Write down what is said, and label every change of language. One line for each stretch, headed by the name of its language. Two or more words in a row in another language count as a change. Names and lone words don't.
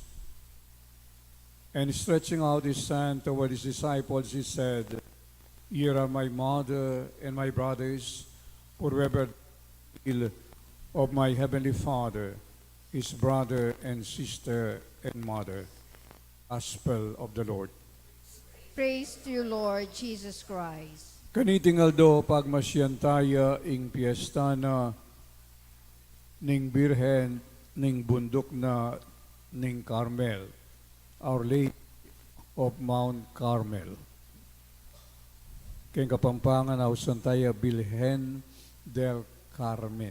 English: And stretching out his hand toward his disciples, he said, "Here are my mother and my brothers, for whoever will of my heavenly Father, his brother and sister and mother." Gospel of the Lord. Praise to you, Lord Jesus Christ.
Pampanga: Kanitingal do pagmasyantaya ing piyesta na ning Birhen ning bundok na ning Carmel, Our Lady of Mount Carmel. Kaya kapampangan ausantaya Birhen del Carmen.